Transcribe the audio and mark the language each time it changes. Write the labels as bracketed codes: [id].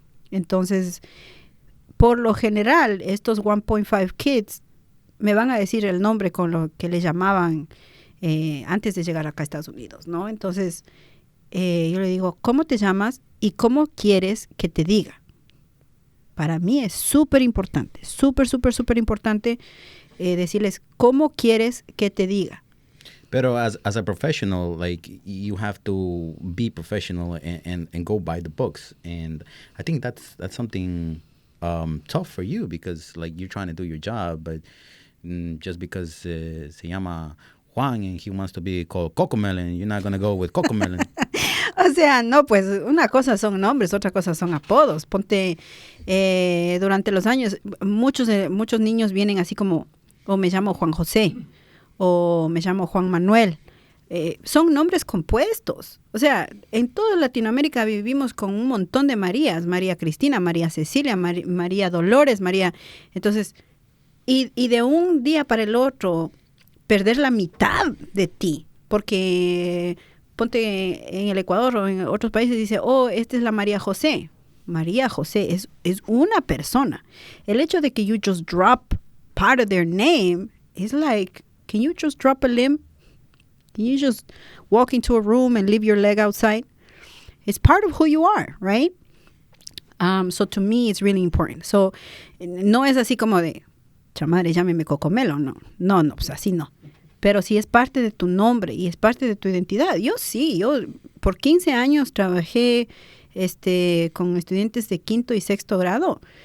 [es] Entonces, por lo general, estos 1.5 kids me van a decir el nombre con lo que le llamaban antes de llegar acá a Estados Unidos, ¿no? Entonces, yo le digo, ¿cómo te llamas y cómo quieres que te diga? Para mí es súper importante, súper importante decirles cómo quieres que te diga. [en] Pero as a professional, like, you have to be professional and go by the books. And I think that's something tough for you, because like you're trying to do your job, but just because [es] se llama Juan [en] and he wants to be called Cocomelon, you're not going to go with Cocomelon. [es] O sea, no, pues una cosa son nombres, otra cosa son apodos. Ponte, durante los años, muchos niños vienen así como, o me llamo Juan José, o me llamo Juan Manuel. Son nombres compuestos. O sea, en toda Latinoamérica vivimos con un montón de Marías. María Cristina, María Cecilia, María Dolores, María... Entonces, y de un día para el otro, perder la mitad de ti. Porque, ponte en el Ecuador o en otros países, dice, oh, esta es la María José. María José es una persona. El hecho de que [en] you just drop part of their name is like, can you just drop a limb? Can you just walk into a room and leave your leg outside? It's part of who you are, right? So to me, it's really important. [es] So, no es así como de, chamadre, llámeme Cocomelo, no. No, pues así no. Pero sí es parte de tu nombre y es parte de tu identidad. Yo por 15 años trabajé con estudiantes de 5º y 6º grado.